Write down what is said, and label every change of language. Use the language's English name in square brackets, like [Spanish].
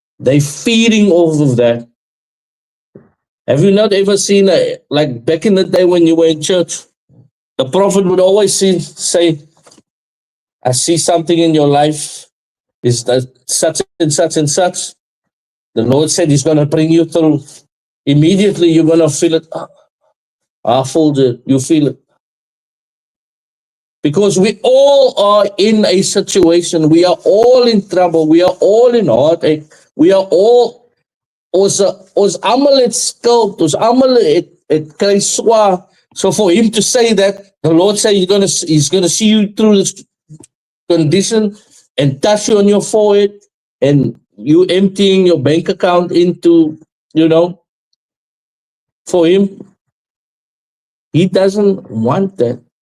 [English] They feeding off of that. Have you not ever seen, like back in the day when you were in church, the prophet would always say, I see something in your life, is that such and such and such. The Lord said he's going to bring you through. Immediately you're going to feel it. I fooled it. You feel it. Because we all are in a situation. We are all in trouble. We are all in heartache. We are all, [Afrikaans] ons almal het skuld, ons almal het kry swaar. [English] So for him to say that, the Lord said he's gonna see you through this condition and touch you on your forehead, and you emptying your bank account into, for him, he doesn't want that.